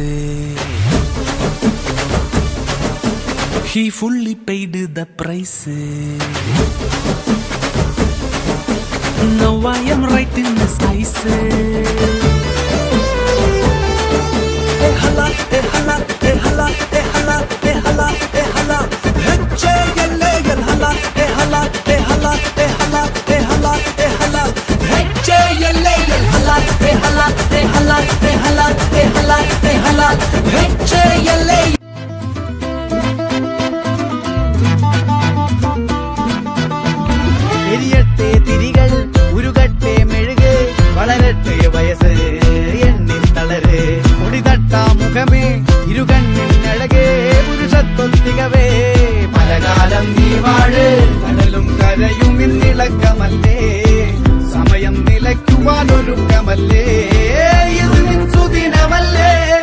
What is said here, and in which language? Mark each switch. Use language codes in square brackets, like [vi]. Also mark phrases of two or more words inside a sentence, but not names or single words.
[en] He fully paid the price. Now I am right in His eyes. Eh hala, eh hala, eh hala, eh hala, eh hala, eh hala. Hecce yelle yel hala, eh hala, eh hala, eh hala, eh hala, eh hala. Hecce yelle yel hala, eh hala, eh hala, eh hala, eh hala, eh hala. Hecce yelle. [ml] എരിയട്ടെ തിരികൾ ഉരുകട്ടെ മെഴുക് വളരട്ടെ വയസ്സ് എണ്ണിൽ തളര് മുടിതട്ടാ മുഖമേ ഇരുകണ്ണിനഴകേ പുരുഷത്വത്തികവേ പലകാലം നീ വാഴ് കടലും കരയും ഇന്നിളക്കമല്ലേ സമയം നിലയ്ക്കുവാനൊരുക്കമല്ലേ ഇത് നിൻ സുദിനമല്ലേ